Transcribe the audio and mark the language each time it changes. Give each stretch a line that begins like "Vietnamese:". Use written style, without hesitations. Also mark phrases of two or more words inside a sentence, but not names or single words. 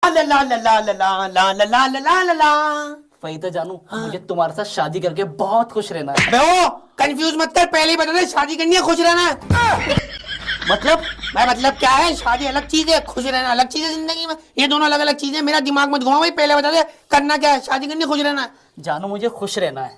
Hindi: ला ला ला ला ला ला ला ला ला ला ला ला ला। वही तो जानू, मुझे तुम्हारे साथ शादी करके बहुत खुश रहना है। अबे ओ कंफ्यूज मत कर, पहले ही बता दे शादी करनी है खुश रहना है। मतलब भाई मतलब क्या है, शादी अलग चीज है, खुश रहना अलग चीज है जिंदगी में, ये दोनों अलग अलग चीजें। मेरा दिमाग मत घुमा भाई, पहले बता दे करना क्या है, शादी करनी है खुश रहना है। जानू मुझे खुश रहना है।